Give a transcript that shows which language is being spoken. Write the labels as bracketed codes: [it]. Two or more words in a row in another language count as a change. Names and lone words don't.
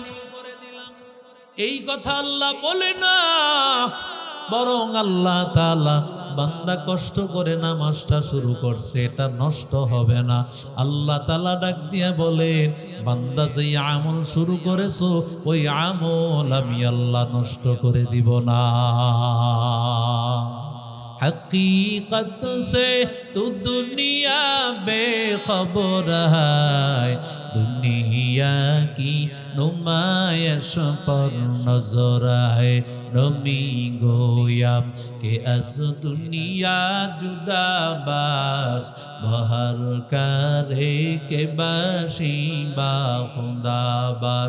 [bn] এই কথা আল্লাহ বলে না, বরং আল্লাহ তাআলা বান্দা কষ্ট করে নামাজটা শুরু করছে, এটা নষ্ট হবে না। আল্লাহ তাআলা ডাক দিয়া বলেন, বান্দা যেই আমল শুরু করেছো ওই আমল আমি আল্লাহ নষ্ট করে দিব না। [ur] حقیقت سے تو دنیا بے خبر ہے، دنیا کی نمائش پر نظر ہے. [fa] نمی گویم که از دنیا جدا باش، به هر کاری که باشی با خدا باش.